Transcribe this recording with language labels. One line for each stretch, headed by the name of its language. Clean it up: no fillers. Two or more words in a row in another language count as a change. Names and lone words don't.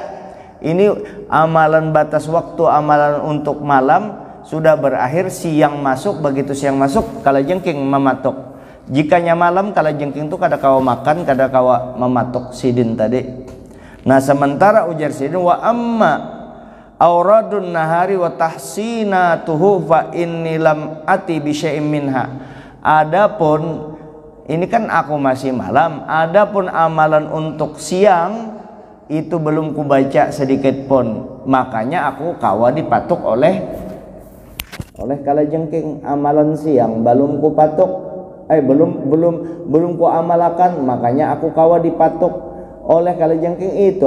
Banjar: Ini amalan batas waktu, amalan untuk malam sudah berakhir, siang masuk. Begitu siang masuk, kalajengking mematuk. Jikanya malam, kalajengking itu kada kawa makan, kada kawa mematuk sidin tadi. Nah, sementara ujar sidin,
Arabic: وأما أوراد النهار وتحصيناته فإني لم آت بشيء منها.
Banjar: Adapun ini kan aku masih malam, adapun amalan untuk siang itu belum kubaca sedikit pun. Makanya aku kawa dipatuk oleh kalajengking. Amalan siang belum kupatuk, belum ku amalakan, makanya aku kawa dipatuk oleh kalajengking itu.